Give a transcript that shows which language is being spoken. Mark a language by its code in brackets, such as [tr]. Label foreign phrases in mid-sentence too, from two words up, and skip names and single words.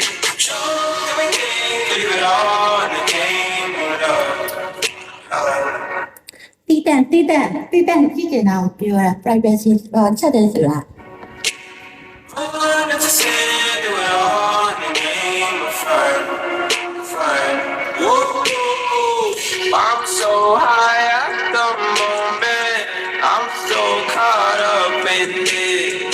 [en] Leave it all in the game of love. [my] တီးတန့်ကြည့်ချင်တာကိုပြောတာ privacy ချက်တယ်ဆိုတာ [en] Do it all in the game of fun. I'm so high at the moment. I'm so caught up in this.